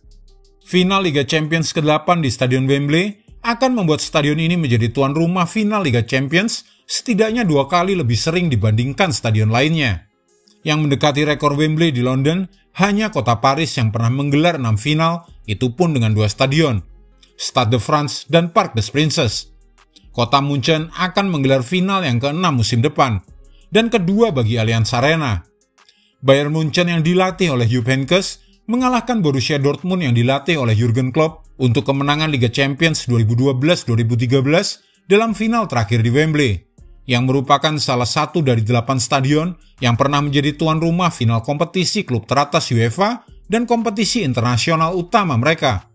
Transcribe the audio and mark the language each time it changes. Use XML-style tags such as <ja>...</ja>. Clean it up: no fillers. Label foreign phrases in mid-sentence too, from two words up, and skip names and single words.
<id>Final Liga Champions ke-8 di Stadion Wembley akan membuat stadion ini menjadi tuan rumah final Liga Champions setidaknya 2 kali lebih sering dibandingkan stadion lainnya. Yang mendekati rekor Wembley di London hanya kota Paris yang pernah menggelar 6 final, itu pun dengan 2 stadion. Stade de France, dan Parc des Princes. Kota Munchen akan menggelar final yang ke-6 musim depan, dan kedua bagi Allianz Arena. Bayern Munchen yang dilatih oleh Jupp Heynckes mengalahkan Borussia Dortmund yang dilatih oleh Jurgen Klopp untuk kemenangan Liga Champions 2012-2013 dalam final terakhir di Wembley, yang merupakan salah satu dari 8 stadion yang pernah menjadi tuan rumah final kompetisi klub teratas UEFA dan kompetisi internasional utama mereka.</id>